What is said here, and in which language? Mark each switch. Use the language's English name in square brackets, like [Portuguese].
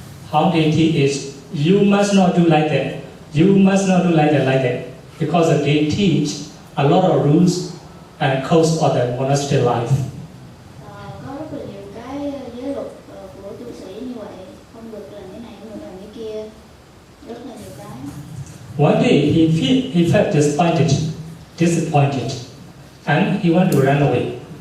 [English] How they teach is, you must not do like that. You must not do like that. Because they teach a lot of rules and codes of the monastic life. [Vietnamese] Có rất là nhiều cái giới luật của tu sĩ như vậy, không được làm cái này, không được làm cái kia, rất là nhiều cái. [English] One day he felt disappointed, and he wanted to run away.